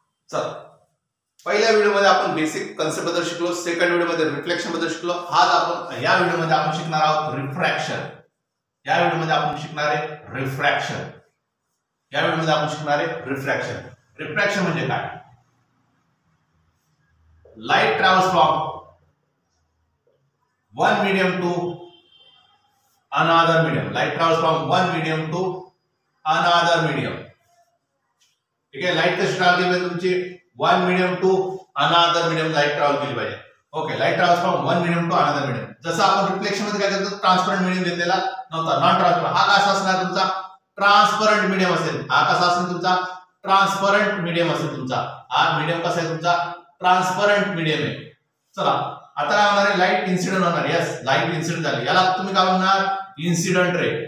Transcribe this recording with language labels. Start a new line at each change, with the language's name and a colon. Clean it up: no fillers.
Marathi: चला, पहिल्या व्हिडिओमध्ये आपण बेसिक कन्सेप्ट बद्दल शिकलो, सेकंड व्हिडिओमध्ये रिफ्लेक्शन बद्दल शिकलो. आज आपण या व्हिडिओमध्ये आपण शिकणार आहोत रिफ्रॅक्शन. या व्हिडिओमध्ये आपण शिकणार आहे रिफ्रॅक्शन. या व्हिडिओमध्ये आपण शिकणार आहे रिफ्रॅक्शन. रिफ्रॅक्शन म्हणजे काय?
English: Light travels from one medium to another medium. Light travels from one medium to another medium.
Marathi: ठीक आहे, लाइट कशी ट्रॅव्हल केली पाहिजे तुमची?
English: one medium to another medium light travel
Marathi: केली पाहिजे.
English: Okay, light travels from one medium to another medium.
Marathi: जसं आपण रिफ्लेक्शन मध्ये काय करतो, ट्रान्सपरंट मीडियम घेतलेला नव्हता, नॉन ट्रान्सपरंट. हा कसा असणार तुमचा? ट्रान्सपरंट मीडियम असेल. हा कसा असेल तुमचा? ट्रान्सपरंट मीडियम असेल तुमचा. हा मीडियम कसा आहे तुमचा? ट्रान्सपरंट मीडियम आहे. चला, आता काय होणार आहे? लाइट इन्सिडेंट होणार. यस, लाइट इन्सिडेंट झाली. याला तुम्ही काय म्हणणार? Incident ray.